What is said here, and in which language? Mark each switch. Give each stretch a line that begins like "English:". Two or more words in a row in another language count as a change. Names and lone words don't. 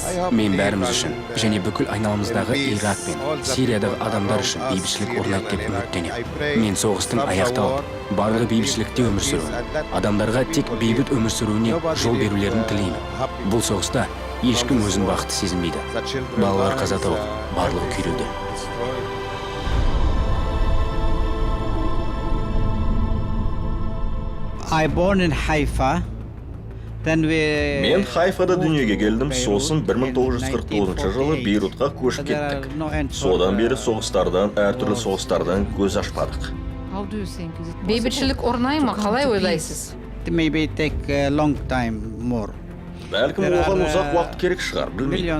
Kazakh: Мен бәріміз үшін, және бүкіл айналамыздағы Ирак пен Сириядағы адамдар үшін бейбітшілік орнайды деп үміттенемін. Мен соғыстың аяқталып, барлығы бейбітшілікте өмір сүруін, адамдарға тек бейбіт өмір сүруіне жол берулерін тілеймін. Бұл соғыста ешкім өзін бақытты сезінбейді. Балалар қаза тауып, барлығы күйреуде.
English: I born in Haifa.
Kazakh: Мен Хайфада дүниеге келдім, сосын 1949 жылы Бейрутқа көшіп кеттік. Содан бері соғыстардан, әртүрлі соғыстардан көз ашпадық. Бейбітшілік орнай ма, қалай ойлайсыз? Бәлкім оған ұзақ уақыт керек шығар, білмеймін.